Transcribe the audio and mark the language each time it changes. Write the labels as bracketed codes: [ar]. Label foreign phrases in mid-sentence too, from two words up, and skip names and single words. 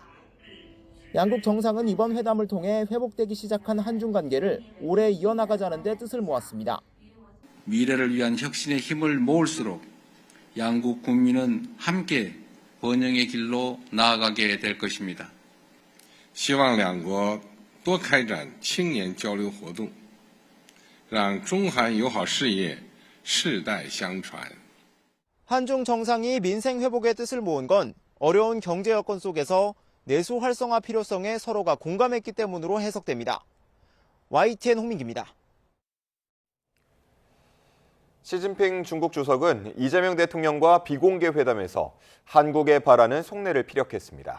[ko] 양국 정상은 이번 회담을 통해 회복되기 시작한 한중 관계를 오래 이어나가자는 데 뜻을 모았습니다. 미래를 위한 혁신의 힘을 모을수록 양국 국민은 함께 번영의 길로 나아가게 될 것입니다. [zh] 希望两国多开展青年交流活动，让中韩友好事业世代相传。 [ko] 한중 정상이 민생 회복의 뜻을 모은 건 어려운 경제 여건 속에서 내수 활성화 필요성에 서로가 공감했기 때문으로 해석됩니다. YTN 홍민기입니다. 시진핑 중국 주석은 이재명 대통령과 비공개 회담에서 한국에 바라는 속내를 피력했습니다.